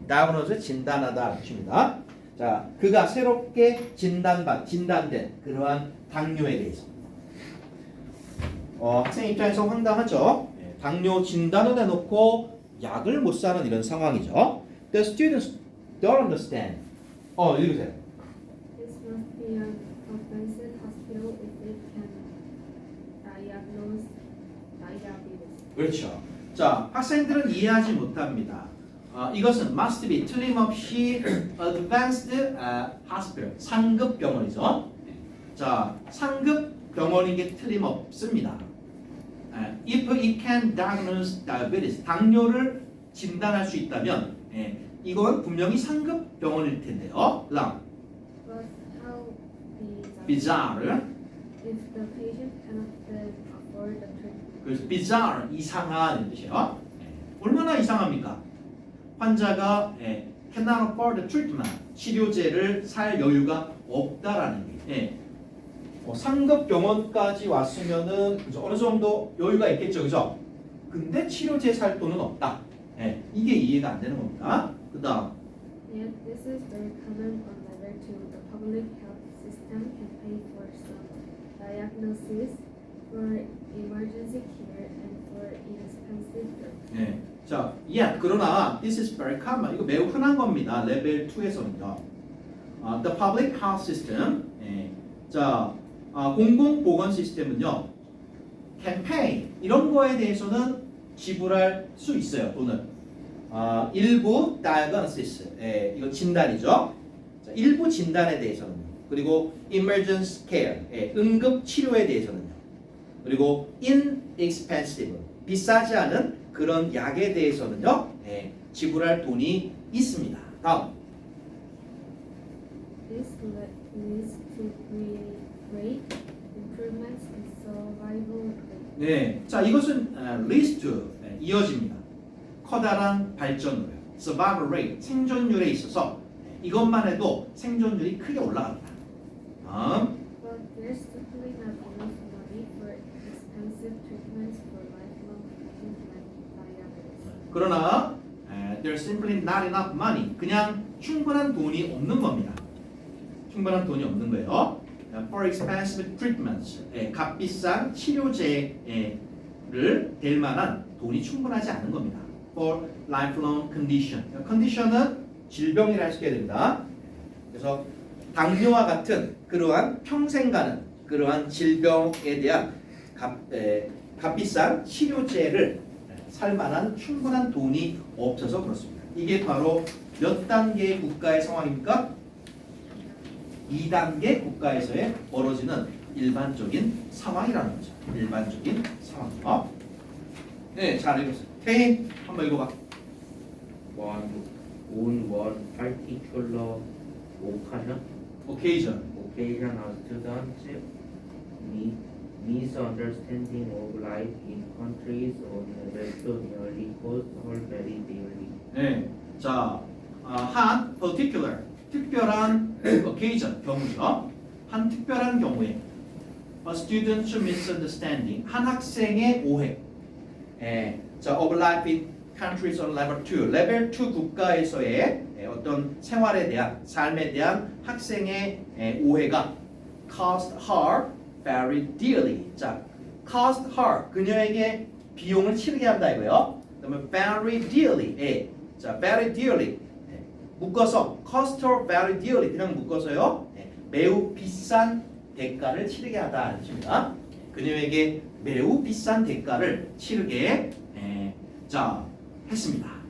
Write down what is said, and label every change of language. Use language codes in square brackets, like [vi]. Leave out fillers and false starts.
[ko] diagnose 진단하다 뜻입니다. 자, 그가 새롭게 진단된 그러한 당뇨에 대해서 학생 입장에서 황당하죠. 당뇨 진단을 해놓고 약을 못 사는 이런 상황이죠. [en] The students don't understand. [ko] 읽으세요. [en] This must be an offensive hospital if it can diagnose diabetes. [ko] 그렇죠. 자, 학생들은 이해하지 못합니다. 이것은 [en] must be [ko] 틀림없이 [en] advanced hospital [ko] 상급 병원이죠. 자, 상급 병원인 게 틀림없습니다. [en] If it can diagnose diabetes [ko] 당뇨를 진단할 수 있다면 이건 분명히 상급 병원일 텐데요. 그다음 [en] But how bizarre if the patient cannot afford the treatment? [ko] 그래서 bizarre 이상한 뜻이에요. 얼마나 이상합니까? 환자가 [en] cannot afford the treatment [ko] 치료제를 살 여유가 없다라는 게 상급 병원까지 왔으면은 그죠? 어느 정도 여유가 있겠죠, 그죠? 근데 치료제 살 돈은 없다. 이게 이해가 안 되는 겁니다. 그다음 [en] Yet this is very common on level 2. The public health system can pay for some diagnosis, for emergency care, and for inexpensive drugs. [ko] 자, 그러나 [en] this is very common. [ko] 이거 매우 흔한 겁니다. 레벨 2에서는요. [en] The public health system. [ko] 자, 공공보건 시스템은요. [en] can pay [ko] 이런 거에 대해서는 지불할 수 있어요. 돈을. 일부 diagnosis. 이거 진단이죠. 자, 일부 진단에 대해서는요. [en] 그리고 emergency care. [ko] 응급 치료에 대해서는요. 그리고 inexpensive. 비싸지 않은 그런 약에 대해서는요. 지불할 돈이 있습니다. 다음. [en] This leads to great improvements in survival rate. [ko] 자, 이것은 [en] leads to [ko] 이어집니다. 커다란 발전으로요. [en] survival rate [ko] 생존율에 있어서 이것만 해도 생존율이 크게 올라갑니다. 다음. [en] But there's simply not enough money for expensive treatments for lifelong conditions like diabetes. [ko] 그러나 [en] there's simply not enough money. [ko] 그냥 충분한 돈이 없는 겁니다. 충분한 돈이 없는 거예요. [en] For expensive treatments. [ko] 값비싼 치료제를 될 만한 돈이 충분하지 않은 겁니다. [en] For lifelong condition. [ko] condition은 질병이라 할 수 있게 됩니다. 그래서 당뇨와 같은 그러한 평생 가는 그러한 질병에 대한 값비싼 치료제를 살 만한 충분한 돈이 없어서 그렇습니다. 이게 바로 몇 단계의 국가의 상황입니까? 2단계 국가에서의 벌어지는 일반적인 상황이라는 거죠. 일반적인 상황이죠. 잘 읽었어요. 태인 한번 읽어봐. [en] one particular occasion a student's misunderstanding of life in countries on level 2 nearly cost her very dearly. [ko] 자, 한 particular 특별한 occasion 경우죠. 한 특별한 경우에 [en] a student's misunderstanding [ko] 한 학생의 오해. 자, [en] of life in countries on level 2 [ko] 레벨 2 국가에서의 어떤 생활에 대한 삶에 대한 학생의 오해가 [en] cost her very dearly. [ko] 자, [en] cost her [ko] 그녀에게 비용을 치르게 한다 이거요. 그다음에 [en] very dearly. 자, very dearly [ko] 묶어서 [en] cost her very dearly [ko] 그냥 묶어서요. 매우 비싼 대가를 치르게 하다 뜻입니다. 그녀에게 매우 비싼 대가를 치르게 자 했습니다.